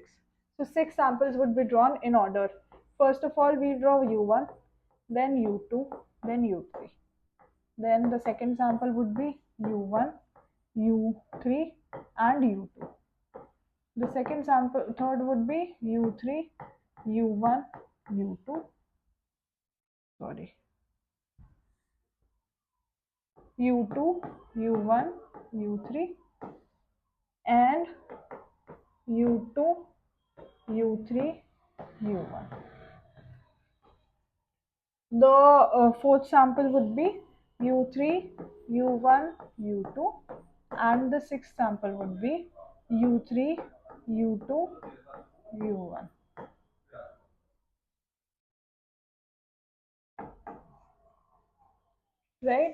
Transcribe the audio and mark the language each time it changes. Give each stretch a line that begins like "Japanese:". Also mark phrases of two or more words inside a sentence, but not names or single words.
English: So 6 samples would be drawn in order. First of all, we draw U1, then U2, then U3. Then the second sample would be U1, U3 and U2. The second sample, third would be U3, U1, U2, sorry, U2, U1, U3 and U2, U3, U1. The fourth sample would be U3, U1, U2, and the sixth sample would be U3, U2, U1. Right?